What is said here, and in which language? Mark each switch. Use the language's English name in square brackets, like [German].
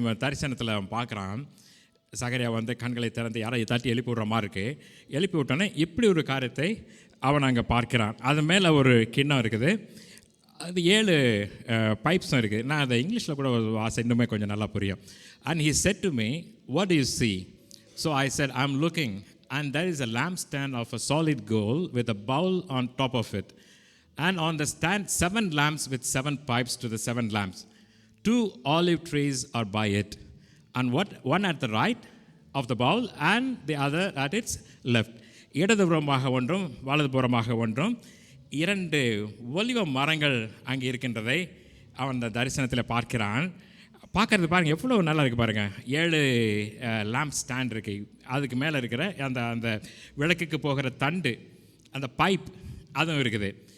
[Tamil] இவன் தரிசனத்தில் அவன் பார்க்குறான், சகரியா வந்து கண்களை திறந்து யாரை தட்டி எழுப்பி விடுற மாதிரி இருக்குது. எழுப்பி விட்டோன்னே இப்படி ஒரு காரியத்தை அவன் அங்கே பார்க்கிறான். அது மேலே ஒரு கிண்ணம் இருக்குது, அது 7 பைப்ஸும் இருக்குது. நான் அதை இங்கிலீஷில் கூட வாசை இன்னுமே கொஞ்சம் நல்லா புரியும். [English] And he said to me, what do you see? So I said, I'm looking, and there is a lampstand of a solid gold with a bowl on top of it. And on the stand 7 lamps with 7 pipes to the 7 lamps. 2 olive trees are by it, and one at the right of the bowl and the other at its left. [Tamil] இடதுபுறமாக ஒன்றும் வலதுபுறமாக ஒன்றும் 2 ஒலிவ மரங்கள் அங்கே இருக்கின்றதை அவன் அந்த தரிசனத்தில் பார்க்கிறான். பார்க்குறது பாருங்கள் எவ்வளோ நல்லா இருக்குது பாருங்கள். 7 லேம்ப் ஸ்டாண்ட் இருக்குது, அதுக்கு மேலே இருக்கிற அந்த விளக்குக்கு போகிற தண்டு, அந்த பைப் அதுவும் இருக்குது.